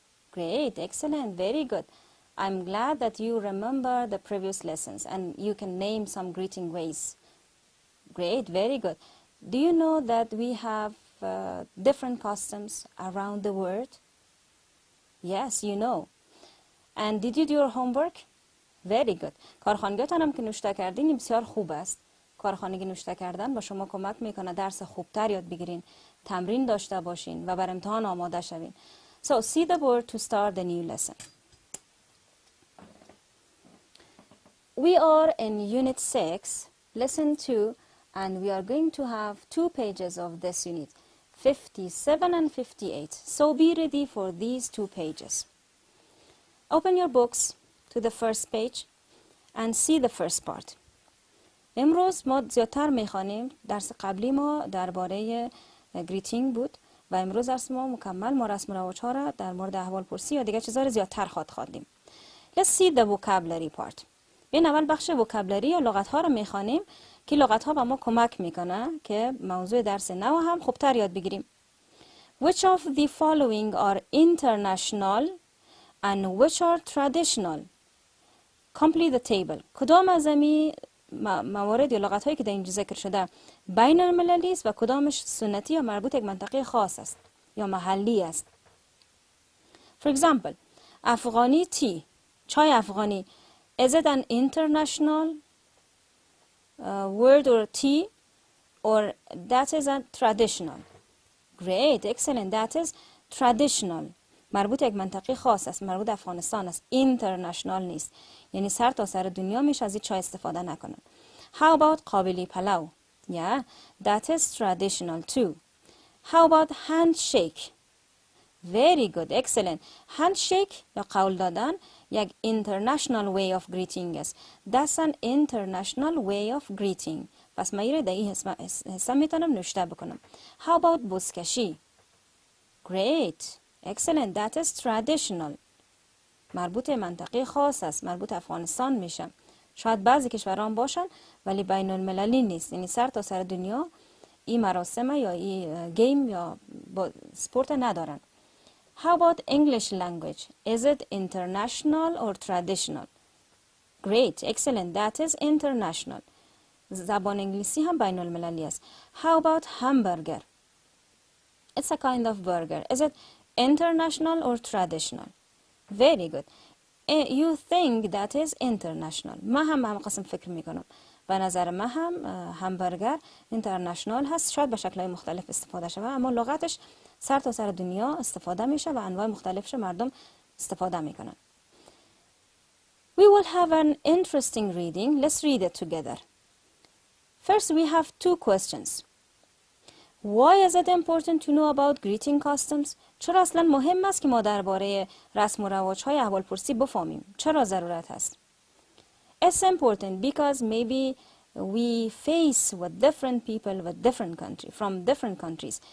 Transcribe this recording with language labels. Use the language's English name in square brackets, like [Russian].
[English] Great, excellent, very good. I'm glad that you remember the previous lessons and you can name some greeting ways. Great, very good. Do you know that we have different customs around the world? Yes, you know. And did you do your homework? Very good. [Persian] کارخانگیتان هم که نوشته کردین بسیار خوب است. کارخانگی نوشته کردن با شما کمک میکنه درس خوبتر یاد بگیرین، تمرین داشته باشین و بر امتحان آماده شوین. [English] So see the board to start the new lesson. We are in Unit 6, Lesson 2, and we are going to have 2 pages of this unit, 57 and 58. So be ready for these 2 pages. Open your books to the first page and see the first part. [Persian] امروز ما زیادتر میخوانیم. درس قبلی ما درباره گریتینگ بود و امروز درس ما مکمل ما رسم و رواج ها را در مورد احوال پرسی یا دیگه چیزا را زیادتر خواندیم. [English] Let's see the vocabulary part. [Persian] این اول بخش vocabulary یا لغات ها را میخوانیم که لغات ها به ما کمک میکنه که موضوع درس نو هم خوبتر یاد بگیریم. [English] Which of the following are international and which are traditional? Complete the table. [Persian] کدام از این موارد یا لغات هایی که در اینجا ذکر شده بین المللی است و کدامش سنتی یا مربوط یک منطقه خاص است یا محلی است. [English] For example, [Persian] افغانی [English] tea. [Persian] چای افغانی. [English] Is it an international word or tea or that is a traditional? Great, excellent. That is traditional. [Persian] مربوط یک منطقه خاص است، مربوط افغانستان است، اینترنشنال نیست. یعنی سر تا سر دنیا میشه از این چای استفاده نکنن. [English] How about Kabuli pulao? Yeah, that is traditional too. How about handshake? Very good, excellent. [Persian] Handshake یا قول دادن یک [English] international way of greeting [Persian] است. [English] That's an international way of greeting. [Persian] پس من ایره در این حصه میتونم نوشته بکنم. [English] How about buzkashi? Great. Excellent. That is traditional. [Persian] مربوط منطقه خاص است. مربوط افغانستان میشه. شاید بعضی کشوران باشن ولی بین المللی نیست. یعنی سر تا سر دنیا این مراسم یا این گیم یا سپورت ندارن. [English] How about English language? Is it international or traditional? Great. Excellent. That is international. [Persian] زبان انگلیسی هم بین المللی است. [English] How about hamburger? It's a kind of burger. Is it international or traditional? Very good. You think that is international. [Persian] ما هم قسم فکر میکنم. به نظر من هم همبرگر اینترنشنال هست. شاید به شکل‌های مختلف استفاده شود اما لغتش سر تا سر دنیا استفاده میشه و انواع مختلفش مردم استفاده میکنن. [English] We will have an interesting reading. Let's read it together. First we have 2 questions. Why is it important to know about greeting customs? [Persian] چرا اصلا مهم است که ما درباره رسم و رواج‌های احوالپرسی بفهمیم؟ چرا ضرورت هست؟ [English] It's important because maybe we face with different people with different country from different countries.